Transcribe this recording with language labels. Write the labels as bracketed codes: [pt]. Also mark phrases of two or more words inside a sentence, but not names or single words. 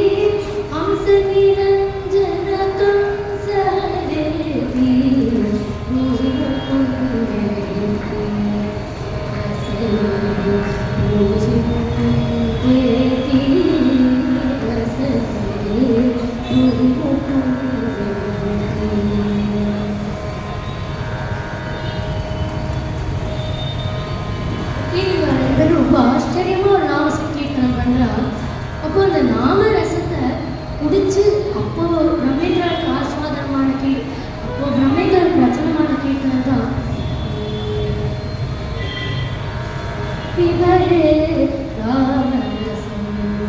[sa] हंसनिरञ्जनकं सहरेति हि मुकुन्देति हि मुकुन्देति हि मुकुन्देति. [ta] ரொம்ப ஆச்சரியமாக ஒரு நாம சங்கீர்த்தனம் பண்ணுறா. அப்போ அந்த நாம ரசத்தை குடிச்சு அப்போ பிரம்மேந்திரனுக்கு ஆஸ்வாதனமான அப்போ பிரம்மேந்திரனுக்கு ரச்சனமான கீர்த்தனம் தான் [sa] पिबरे रामरसम्